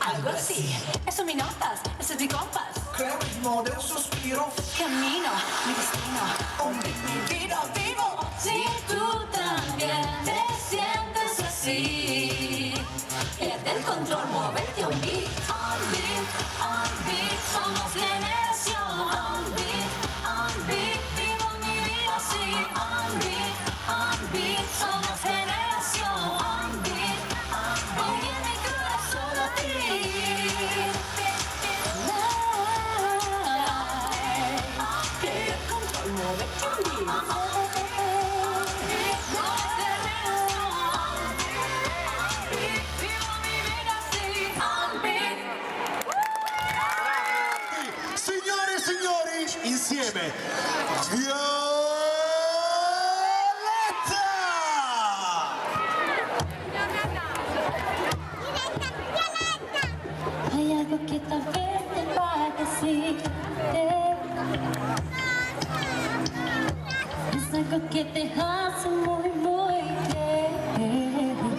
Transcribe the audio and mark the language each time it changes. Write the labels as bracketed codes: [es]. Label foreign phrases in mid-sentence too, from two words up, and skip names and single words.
[es] Algo así, eso son mis notas, ese es mi compás. Creo el ritmo de un suspiro. Camino, mi destino. Un beat, mi vida vivo. Si tú también te sientes así, Pierde el control, moverte un beat. [en] On beat, [es] somos generación. [en] On beat, [es] vivo mi vida así. [en] On beat, [es] somos generación. [en] On beat, [es] oye mi corazón a ti. Pierde el control, moverte un beat. Vivo mi vida así. [en] On beat. [it] Signore e signori, insieme Violetta! [es] Hay algo que tal vez te va a decirte. Es algo que te hace muy, muy bien.